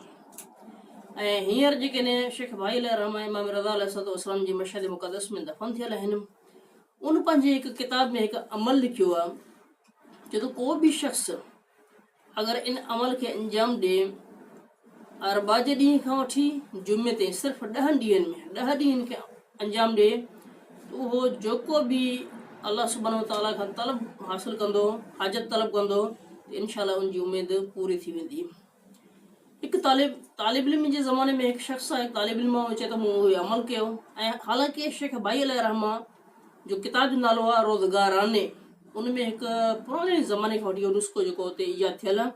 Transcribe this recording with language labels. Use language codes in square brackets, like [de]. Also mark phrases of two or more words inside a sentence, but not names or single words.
[sd] ऐं हींअर जेके शेख भाई अलैहिर्रहमा इमाम रज़ा अलैहिस्सलाम जी मशहद मुक़द्दस में दफ़न थियल आहिनि, उन पंहिंजे हिकु किताब में हिकु अमल लिखियो आहे, जो त को बि शख़्स अगरि इन अमल खे अंजाम ॾिए अरबा जे ॾींहं खां वठी जुमे ताईं, सिर्फ़ु 10 ॾींहंनि में 10 ॾींहंनि खे अंजाम ॾिए, त उहो जेको बि [ar] الله سبحانه وتعالى [sd] खां तलब हासिलु कंदो, हाजत तलब कंदो, त [ar] إن شاء الله [sd] उनजी उमेद पूरी थी वेंदी। हिकु तालिब इल्म जे ज़माने में हिकु शख़्स आहे, तालिब इल्म चए त मूं उहे अमल कयो। ऐं हालांकि शेख भाई अलैहिर्रहमा जो किताब जो नालो आहे रोज़गाराने, उन में हिकु पुराणे ज़माने खां वठी नुस्ख़ो जेको हुते ईजाद थियल आहे।